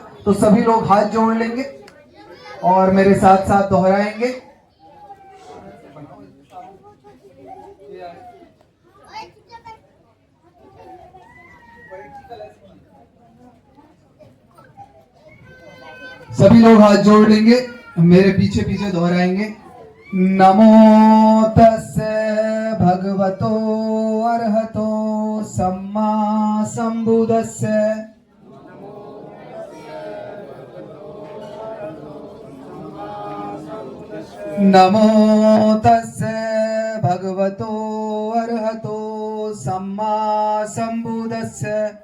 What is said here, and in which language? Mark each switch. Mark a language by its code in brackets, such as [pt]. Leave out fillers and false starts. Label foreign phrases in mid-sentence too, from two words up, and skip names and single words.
[hi] तो सभी लोग हाथ जोड़ लेंगे और मेरे साथ साथ दोहराएंगे। सभी लोग हाथ जोड़ लेंगे, मेरे पीछे पीछे दोहराएंगे। [pi] नमो तस्से भगवतो अर्हतो सम्मा संबुद्धस्से। नमो तस्से भगवतो अर्हतो सम्मा संबुद्धस्से।